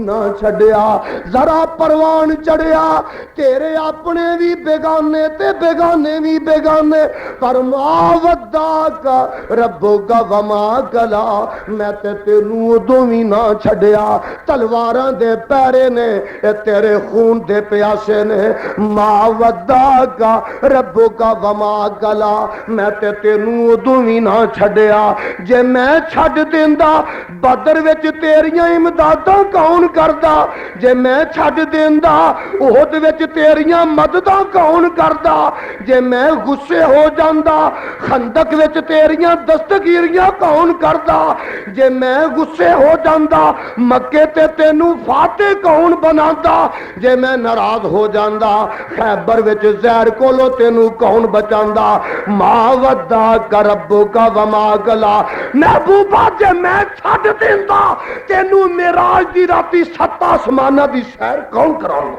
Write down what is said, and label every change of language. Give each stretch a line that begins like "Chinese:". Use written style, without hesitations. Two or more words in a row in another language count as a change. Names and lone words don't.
Punjabi: نہ چھڈیا ذرا پروان چڑھیا تیرے اپنے بھی بیگانے تے بیگانے بھی بیگانے پر
Arabic: ما ودعک ربک وما قلا
Punjabi: میں تے تینوں اودوں بھی نہ چھڈیا تلواراں دے پیرے نے اے تیرے خون دے پیاسے نے
Arabic: ما ودعک ربک وما قلا
Punjabi: میں تے تینوں اودوں بھی نہ چھڈیا جے میں چھڈ دیندا بدر وچ تیریاں امداداں کون کردا جے میں چھڈ دیندا احد وچ تیریاں مدداں کون کردا جے میں غصے ہو جاندا خندق وچ تیریاں دستگیریاں کون کردا جے میں غصے ہو جاندا مکے تے تینوں فاتح کون بنادا جے میں ناراض ہو جاندا خیبر وچ زہر کولو تینوں کون بچاندا
Arabic: ما ودعک ربک وما قلا
Punjabi: محبوبہ جے میں چھڈ دیندا تینوں معراج دی راتی 7 آسماناں دی سیر کون کراوندا